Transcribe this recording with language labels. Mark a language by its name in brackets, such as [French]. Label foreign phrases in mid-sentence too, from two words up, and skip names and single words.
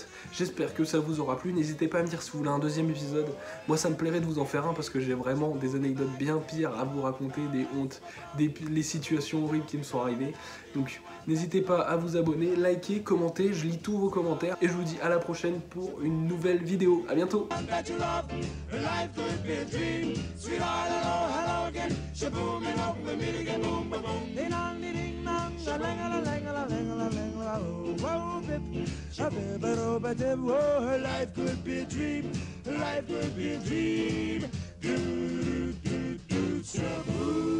[French] J'espère que ça vous aura plu. N'hésitez pas à me dire si vous voulez un deuxième épisode. Moi, ça me plairait de vous en faire un parce que j'ai vraiment des anecdotes bien pires à vous raconter, des hontes, les situations horribles qui me sont arrivées. Donc, n'hésitez pas à vous abonner, liker, commenter. Je lis tous vos commentaires et je vous dis à la prochaine pour une nouvelle vidéo. À bientôt. [English] Life could be a dream. Sweetheart, hello, hello again. Shaboom, and hope we meet again. Boom, ba boom. Ding dong, ding dong, a lang a lang a lang a lang a whoa, bip, a bip, a ro, ba dip. Whoa, life could be a dream. Life could be a dream. Do, do, do, shaboom.